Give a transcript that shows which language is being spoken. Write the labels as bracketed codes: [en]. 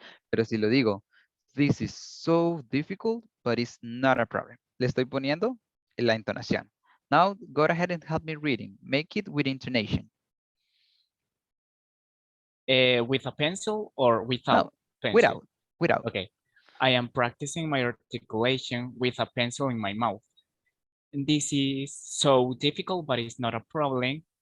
[es] Pero si lo digo, [en] this is so difficult, but it's not a problem. [es] Le estoy poniendo la entonación. [en] Now, go ahead and help me reading. Make it with intonation. With a pencil or without No, pencil? without. Okay. I am practicing my articulation with a pencil in my mouth. This is so difficult, but it's not a problem.